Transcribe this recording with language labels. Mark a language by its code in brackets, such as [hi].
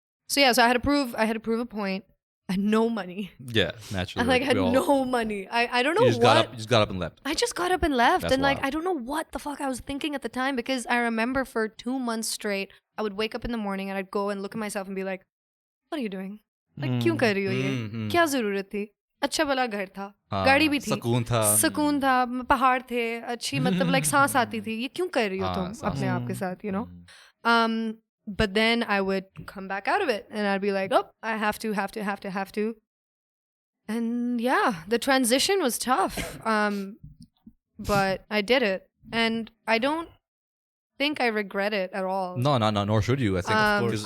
[en] So I had to prove a point. I had no money. Yeah, naturally. I had no money. I don't know You just got up and left. I just got up and left. That's and like, wild. I don't know what the fuck I was thinking at the time, because I remember for 2 months straight, I would wake up in the morning and I'd go and look at myself and be like, what are you doing? [hi] Like, क्यों कर रही हो ये? क्या जरूरत थी? अच्छा भला घर था, गाड़ी भी थी, सुकून था, पहाड़ थे, अच्छी मतलब like सांस आती थी. ये क्यों कर रही हो तुम अपने आप के साथ, [en] you know? But then I would come back out of it and I'd be like, oh, I have to. And yeah, the transition was tough. But I did it. And I don't think I regret it at all. No, nor should you. I think